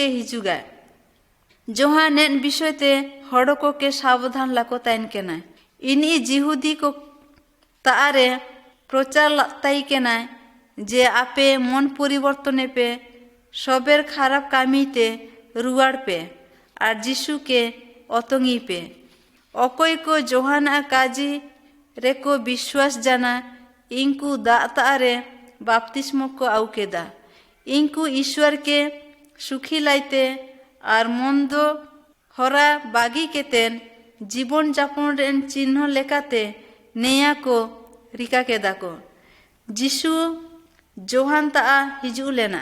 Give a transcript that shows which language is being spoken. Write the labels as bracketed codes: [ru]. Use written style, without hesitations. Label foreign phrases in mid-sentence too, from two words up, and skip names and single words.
[sat] হিজুগা জোহান নেন বিষয়তে হড়ককে সাবধান লাকো তাইন কেনা ইনি জিহুদি কো তারে প্রচার তাই কেনায় যে আপে মন পরিবর্তনে পে সবের খারাপ কামিতে রুয়ার পে আর যিশুকে অতঙ্গি পে ᱚᱠᱚᱭ ᱠᱚ ᱡᱳᱦᱟᱱᱟᱜ ᱠᱟᱡᱤ ᱨᱮᱠᱚ ᱵᱤᱥᱣᱟᱥ ᱡᱟᱱᱟ ᱤᱱᱠᱩ ᱫᱟᱜ ᱫᱟᱜ ᱨᱮ বাপতিস্মো কো আউ কেদা। ইনকু ঈশ্বরকে সুখী লাইতে আর মন্দ হরা বাগি কেতেন জীবন যাপন রেন চিহ্ন লেকাতে নেয়া কো রিকা কেদা কো। যিশু জোহান তা হিজু লেনা।